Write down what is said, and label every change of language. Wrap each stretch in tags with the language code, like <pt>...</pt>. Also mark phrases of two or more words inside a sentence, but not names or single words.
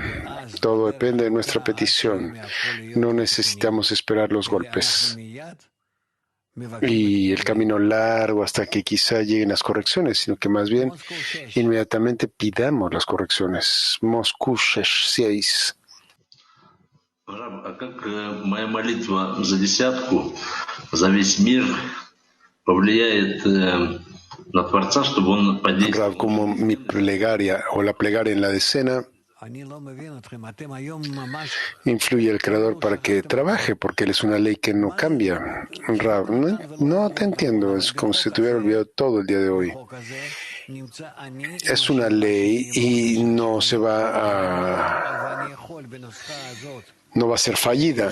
<es>Todo depende de nuestra petición. No necesitamos esperar los golpes y el camino largo hasta que quizá lleguen las correcciones, sino que más bien inmediatamente pidamos las correcciones. Moscú 6.</es> <ru>Раб, а как моя молитва за десятку, за весь мир повлияет на Творца, чтобы он подействовал?</ru> <es>Rab, como mi plegaria o la plegaria en la decena influye el Creador para que trabaje, porque Él es una ley que no cambia. Rab, no te entiendo, es como si te hubiera olvidado todo el día de hoy. Es una ley y no se va a no va a ser fallida.</es>